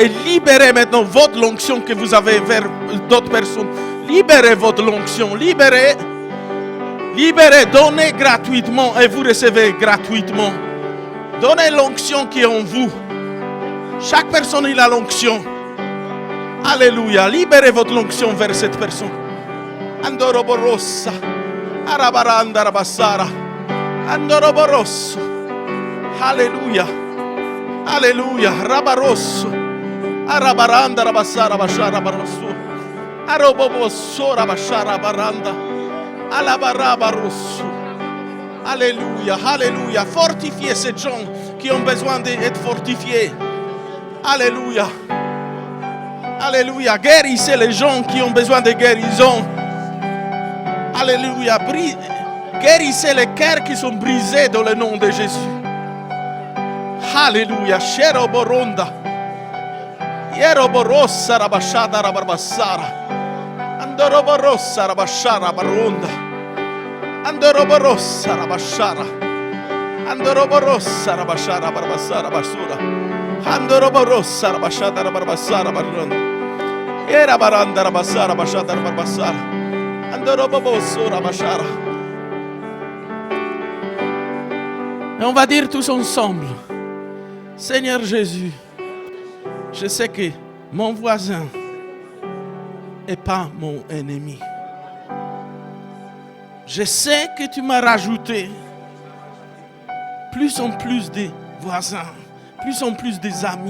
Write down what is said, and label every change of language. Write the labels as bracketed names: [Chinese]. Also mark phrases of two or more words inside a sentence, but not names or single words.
[French] Et libérez maintenant votre onction que vous avez vers d'autres personnes. Libérez votre onction. Libérez Libérez, donnez gratuitement et vous recevez gratuitement. Donnez l'onction qui est en vous. Chaque personne il a l'onction. Alléluia. Libérez votre onction vers cette personne. Andoroborossa. Arabaranda rabassara. Andoroborosso. Alléluia. Alléluia. Rabarosso. Arabaranda rabassara bashara barosso. Arobobosso rabashara baranda. Alabarabarosso. Alléluia. Alléluia. Fortifiez ces gens qui ont besoin d'être fortifiés. Alléluia. Alléluia. Guérissez les gens qui ont besoin de guérison. Alléluia. Guérissez les cœurs qui sont brisés dans le nom de Jésus. Alléluia. Shero boronda. Yero borossa rabashada rabarbassara. Andoro borossa rabashara baronda. Andoro borossa rabashara. Andoro borossa rabashara barbassara basura. Andoro borossa rabashada rabarbassara baronda. Era baranda rabassara bashada rabarbassara. Andoro bobosso rabashara. Et on va dire tous ensemble, Seigneur Jésus, je sais que mon voisin n'est pas mon ennemi. Je sais que tu m'as rajouté plus en plus de voisins, plus en plus des amis.